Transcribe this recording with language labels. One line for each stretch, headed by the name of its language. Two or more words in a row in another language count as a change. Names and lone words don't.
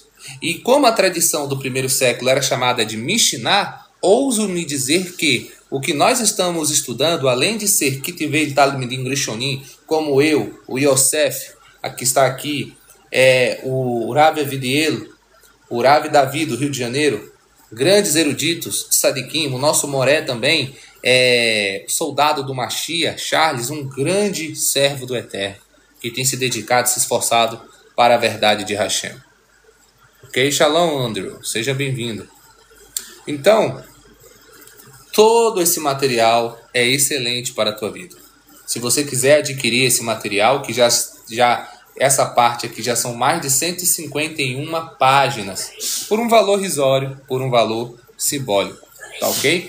Portuguese: E como a tradição do primeiro século era chamada de Mishnah, ouso me dizer que o que nós estamos estudando, além de ser
Hebrew: כתבי תלמידים ראשונים,
Portuguese: como eu, o Yosef, que está aqui, o Rav Avidiel, o Rav Davi do Rio de Janeiro, grandes eruditos, Tzadikim, o nosso Moré também, soldado do Mashiach, Charles, um grande servo do Eterno, que tem se dedicado, se esforçado para a verdade de Hashem. Ok? Shalom, Andrew, seja bem-vindo. Então, todo esse material é excelente para a tua vida. Se você quiser adquirir esse material, que já essa parte aqui já são mais de 151 páginas, por um valor risório, por um valor simbólico, tá ok?